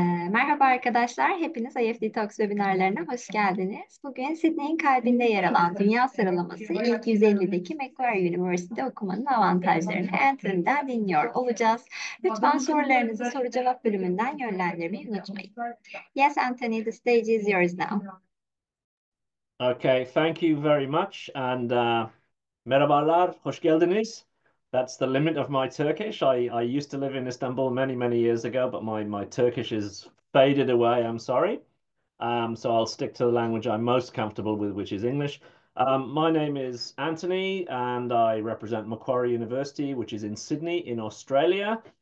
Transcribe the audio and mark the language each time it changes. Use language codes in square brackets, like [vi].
[tr] Merhaba arkadaşlar, hepiniz IEFTalks Webinarları'na hoş geldiniz. Bugün Sydney'in kalbinde yer alan dünya sıralaması ilk 150'deki Macquarie University'de okumanın avantajlarını Anthony'den dinliyor olacağız. Lütfen sorularınızı soru cevap bölümünden yönlendirmeyi unutmayın. [en] Yes, Anthony, the stage is yours now. Okay, thank you very much. And [tr] merhabalar, hoş geldiniz. [en] That's the limit of my Turkish. I used to live in Istanbul many, many years ago, but my Turkish is faded away. I'm sorry. So I'll stick to the language I'm most comfortable with, which is English. My name is Anthony, and I represent Macquarie University, which is in Sydney, in Australia.